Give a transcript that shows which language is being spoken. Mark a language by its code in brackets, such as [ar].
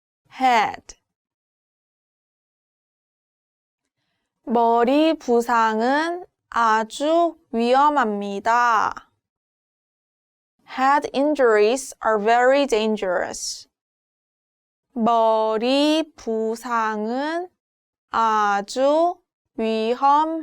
[ko] head 머리 부상은 아주 위험합니다. [en] Head injuries are very dangerous. [ko] 머리 부상은 아주 위험합니다.